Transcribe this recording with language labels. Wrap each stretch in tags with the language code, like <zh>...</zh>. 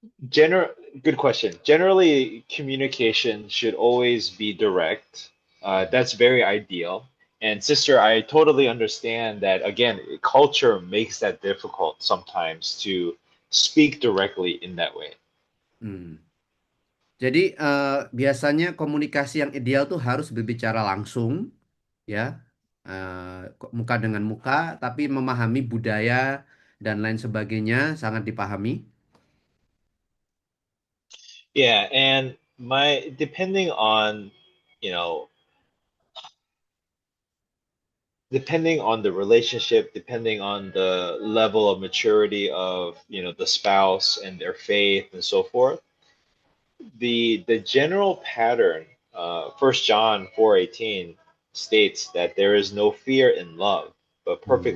<en>Gener Good question. Generally, communication should always be direct. That's very ideal. And sister, I totally understand that again, culture makes that difficult sometimes to speak directly in that way. Hmm.</en> <id>Jadi biasanya komunikasi yang ideal tuh harus berbicara langsung, ya, muka dengan muka, tapi memahami budaya dan lain sebagainya sangat dipahami.</id> <en>Yeah, and my depending on, you know, depending on the relationship, depending on the level of maturity of, the spouse and their faith and so forth, the general pattern, 1 John 4:18 states that there is no fear in love, but perfect</en>